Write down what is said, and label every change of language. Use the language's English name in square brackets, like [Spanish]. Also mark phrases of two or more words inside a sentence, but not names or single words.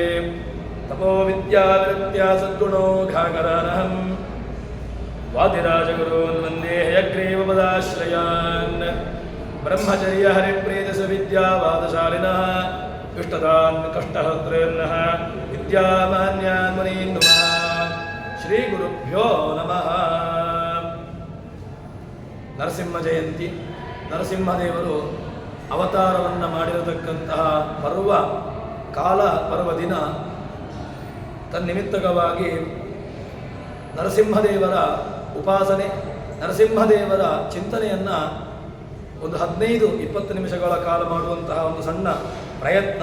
[Sanskrit] तपो विद्याविरक्त्या सद्गुणो घागरानहं वादिराजगुरून् वन्दे हयग्रीवपदाश्रयान्। ब्रह्मचर्य हरिप्रीतिसविद्यावादशालिनः इष्टदान् कष्टहर्तॄन्नः विद्यामान्यान् मुनीन् नमः। ಶ್ರೀಗುರುಭ್ಯೋ ನಮಃ. [Kannada] ನರಸಿಂಹ ಜಯಂತಿ, ನರಸಿಂಹದೇವರು ಅವತಾರವನ್ನು ಮಾಡಿರತಕ್ಕಂತಹ ಪರ್ವ ಕಾಲ ಪರ್ವದಿನ ತನ್ನಿಮಿತ್ತಕವಾಗಿ ನರಸಿಂಹದೇವರ ಉಪಾಸನೆ, ನರಸಿಂಹದೇವರ ಚಿಂತನೆಯನ್ನು ಒಂದು 15-20 ನಿಮಿಷಗಳ ಕಾಲ ಮಾಡುವಂತಹ ಒಂದು ಸಣ್ಣ ಪ್ರಯತ್ನ.